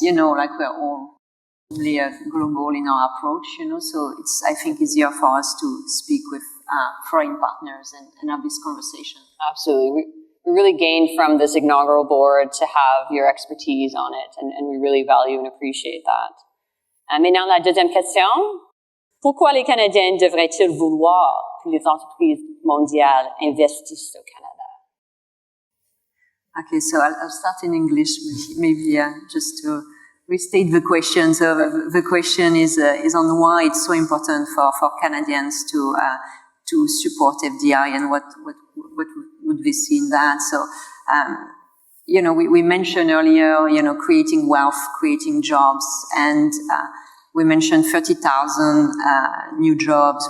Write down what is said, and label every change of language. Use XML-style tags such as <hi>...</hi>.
<en>We're all really global in our approach, so it's, I think, easier for us to speak with foreign partners and have this conversation. Absolutely. We really gained from this inaugural board to have your expertise on it, and we really value and appreciate that.</en> <fr>Maintenant, la deuxième question. Pourquoi les Canadiens devraient-ils vouloir que les entreprises mondiales investissent au Canada?</fr> <en>Okay, so I'll start in English, maybe just to restate the question. So the question is on why it's so important for Canadians to support FDI, and what would they see in that. So, we mentioned earlier, creating wealth, creating jobs, and we mentioned 30,000 new jobs.</en>